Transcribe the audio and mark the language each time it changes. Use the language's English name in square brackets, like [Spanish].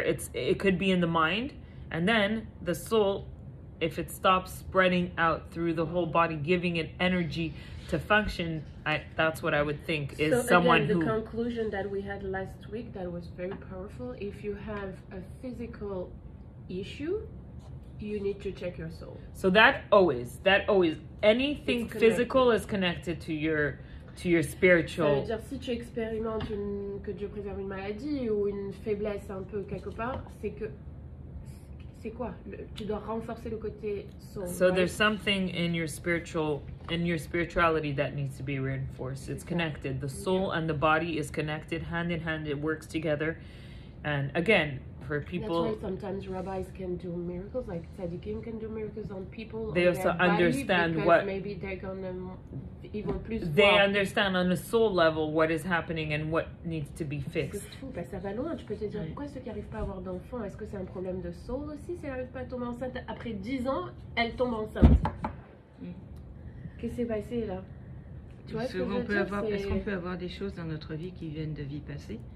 [English] It could be in the mind, and then the soul, if it stops spreading out through the whole body, giving it energy to function, that's what I would think is so someone again, who. The conclusion that we had last week that was very powerful. If you have a physical issue, you need to check your soul. So that always anything physical is connected to your spiritual. [French] Ça veut dire, si tu expérimentes que Dieu préserve une maladie ou une faiblesse un peu quelque part, c'est quoi? Tu dois renforcer le côté soul. [English] So right? There's something in your spirituality that needs to be reinforced. It's connected. The soul and the body is connected, hand in hand. It works together. And again, for people. That's why sometimes rabbis can do miracles, like tzaddikim can do miracles on people. They on also their body, understand because what maybe they're gonna even plus they [French] voir. [English] understand on a soul level what is happening and what needs to be fixed. [French] C'est fou, parce que ça va loin. Tu peux te dire, pourquoi ceux qui n'arrivent pas à avoir d'enfants, est-ce que c'est un problème de soul aussi si elle n'arrive pas à tomber enceinte? Après 10 ans, elle tombe enceinte. Qu'est-ce qui s'est passé là? Tu vois, est-ce qu'on peut avoir des choses dans notre vie qui viennent de vie passée?